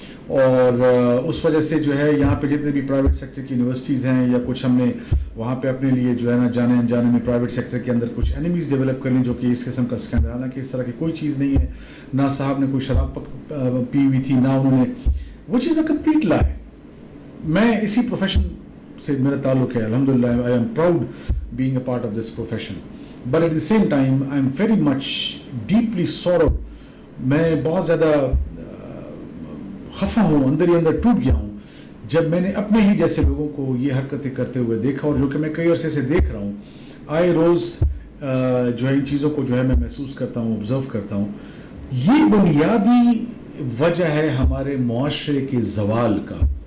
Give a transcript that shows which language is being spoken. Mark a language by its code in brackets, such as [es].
[ur] اور اس وجہ سے جو ہے یہاں پہ جتنے بھی پرائیویٹ سیکٹر کی یونیورسٹیز ہیں یا کچھ ہم نے وہاں پہ اپنے لیے جو ہے نا جانے انجانے میں پرائیویٹ سیکٹر کے اندر کچھ اینیمیز ڈیولپ کر لیں جو کہ اس قسم کا اسکینڈل, حالانکہ اس طرح کی کوئی چیز نہیں ہے, نہ صاحب نے کوئی شراب پی ہوئی تھی, نہ انہوں نے, [en] Which is a complete lie. [ur] میں اسی پروفیشن سے میرا تعلق ہے, الحمدللہ [en] I am proud being a part of this profession, but at the same time I am very much deeply sorrowed. [ur] میں بہت زیادہ خفا ہوں, اندر ہی اندر ٹوٹ گیا ہوں جب میں نے اپنے ہی جیسے لوگوں کو یہ حرکتیں کرتے ہوئے دیکھا, اور جو کہ میں کئی عرصے سے دیکھ رہا ہوں, آئے روز جو ہے ان چیزوں کو جو ہے میں محسوس کرتا ہوں, آبزرو کرتا ہوں. یہ بنیادی وجہ ہے ہمارے معاشرے کے زوال کا.